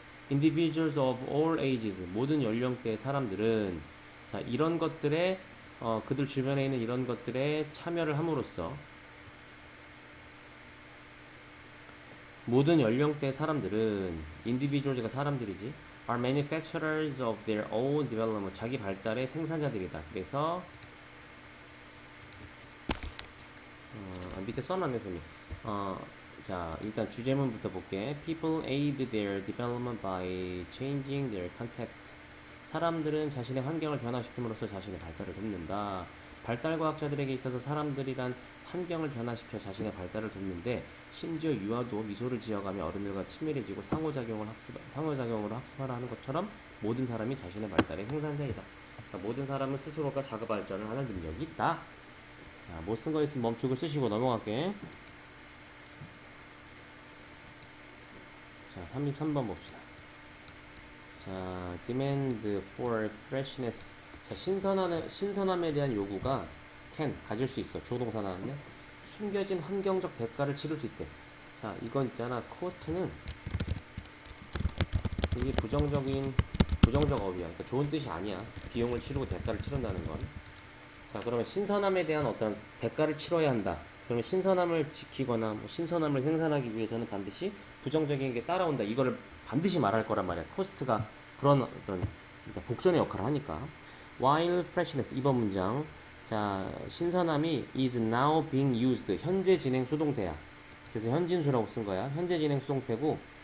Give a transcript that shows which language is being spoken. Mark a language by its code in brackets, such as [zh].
[en] individuals of all ages [ko] 모든 연령대의 사람들은 자 이런 것들에 그들 주변에 있는 이런 것들에 참여를 함으로써 모든 연령대의 사람들은 individuals가 사람들이지 [en] are manufacturers of their own development [ko] 자기 발달의 생산자들이다. 그래서 밑에 써놨네 쌤이. 자 일단 주제문부터 볼게. [en] People aid their development by changing their context. [ko] 사람들은 자신의 환경을 변화시킴으로써 자신의 발달을 돕는다. 발달과학자들에게 있어서 사람들이란 환경을 변화시켜 자신의 발달을 돕는데 심지어 유아도 미소를 지어가며 어른들과 친밀해지고 상호작용으로 학습하라 하는 것처럼 모든 사람이 자신의 발달의 생산자이다. 그러니까 모든 사람은 스스로가 자가 발전을 하는 능력이 있다. 못 쓴 거 있으면 멈추고 쓰시고 넘어갈게. 자, 33번 봅시다. 자, [en] demand for freshness. [ko] 자, 신선함에 대한 요구가 can, 가질 수 있어. 주어동사 나왔네. 숨겨진 환경적 대가를 치를 수 있대. 자, 이건 있잖아. cost는 이게 부정적 어휘야. 그러니까 좋은 뜻이 아니야. 비용을 치르고 대가를 치른다는 건. 자, 그러면 신선함에 대한 어떤 대가를 치러야 한다. 그러면 신선함을 지키거나 뭐 신선함을 생산하기 위해서는 반드시 부정적인 게 따라온다. 이거를 반드시 말할 거란 말이야. 코스트가 그런 어떤 그러니까 복선의 역할을 하니까. [en] While freshness [ko] 2번 문장. 자, 신선함이 [en] is now being used. [ko] 현재 진행 수동태야. 그래서 현진수라고 쓴 거야. 현재 진행 수동태고.